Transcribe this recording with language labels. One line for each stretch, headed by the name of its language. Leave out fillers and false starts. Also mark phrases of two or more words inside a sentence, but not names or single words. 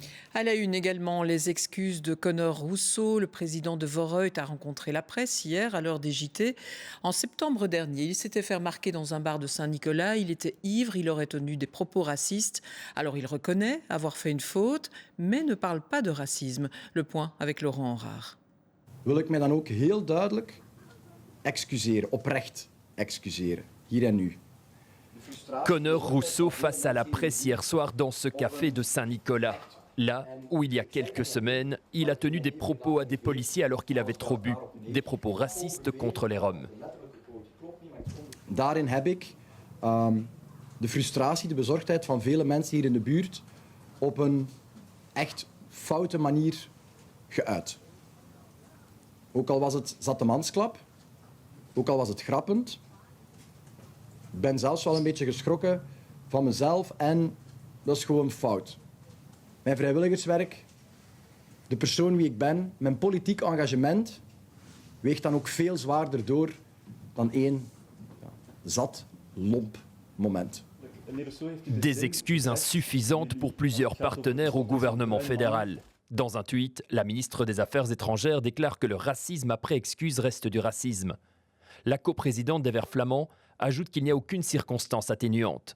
French: À la une également, les excuses de Conor Rousseau. Le président de Vorreut a rencontré la presse hier à l'heure des JT. En septembre dernier, il s'était fait remarquer dans un bar de Saint-Nicolas. Il était ivre, il aurait tenu des propos racistes. Alors il reconnaît avoir fait une faute, mais ne parle pas de racisme. Le point avec Laurent Henrard.
Dutch: Wil ik mij dan ook heel duidelijk excuseren, oprecht excuseren, hier en nu.
French: Conor Rousseau face à la presse hier soir dans ce café de Saint-Nicolas. Là où il y a quelques semaines, il a tenu des propos à des policiers alors qu'il avait trop bu. Des propos racistes contre les Roms.
Dutch: Daarin heb ik de frustratie, de bezorgdheid van vele mensen hier in de buurt op een echt foute manier geuit. Ook al was het zattemansklap, ook al was het grappend. Ik ben zelfs wel een beetje geschrokken van mezelf en dat is gewoon fout. Mijn vrijwilligerswerk, de persoon wie ik ben, mijn politiek engagement weegt dan ook veel zwaarder door dan één zat, lomp moment.
French: Des excuses insuffisantes pour plusieurs partenaires au gouvernement fédéral. Dans un tweet, la ministre des Affaires étrangères déclare que le racisme après excuse reste du racisme. La coprésidente des Verts flamands ajoute qu'il n'y a aucune circonstance atténuante.